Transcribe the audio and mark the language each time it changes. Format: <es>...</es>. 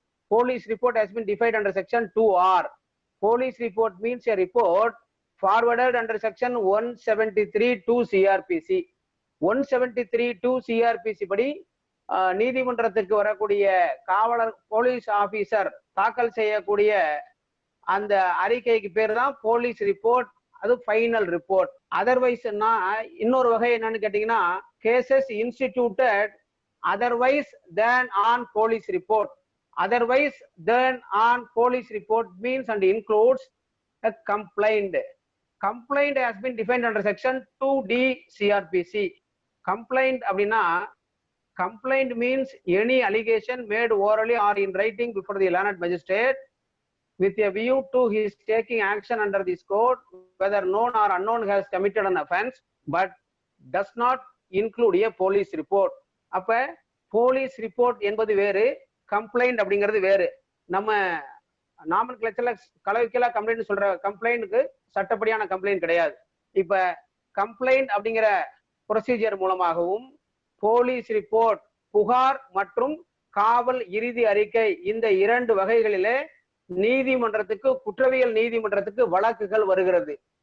<en>Police report has been defined under section 2R. Police report means a report forwarded under section 173(2) CRPC.</en> <ta>173(2) CRPC படி நீதிமன்றத்துக்கு வரக்கூடிய காவலர் police officer தாக்கல் செய்யக்கூடிய அந்த அறிக்கைக்கு பேர் தான் போலீஸ் ரிப்போர்ட். அது ஃபைனல் ரிப்போர்ட். அதர்வைஸ் இன்னொரு வகை என்னன்னு கேட்டீங்கன்னா,</ta> <en>Cases instituted otherwise than on police report. Otherwise than on police report means and includes a complaint. Complaint has been defined under section 2D CRPC. Complaint அப்படின்னா, complaint means any allegation made orally or in writing before the learned magistrate with a view to his taking action under this code, whether known or unknown has committed an offense, but does not include a police report.</en> <ta>அப்ப police report என்பது வேறு, complaint அப்படிங்கிறது வேறு. நம்ம நாமன்கிளச்சர்ல கலவைக்கலா complaint சொல்ற கம்ப்ளைண்ட்க்கு சட்டப்படியான complaint கிடையாது. இப்ப கம்ப்ளைண்ட் அப்படிங்கிற ப்ரொசீஜர் மூலமாகவும் போலீஸ் ரிப்போர்ட் புகார் மற்றும் காவல் இறுதி அறிக்கை இந்த 2 வகைகளிலே நீதிமன்றத்துக்கு குற்றவியல் நீதிமன்றத்துக்கு வழக்குகள் வருகிறது.</ta>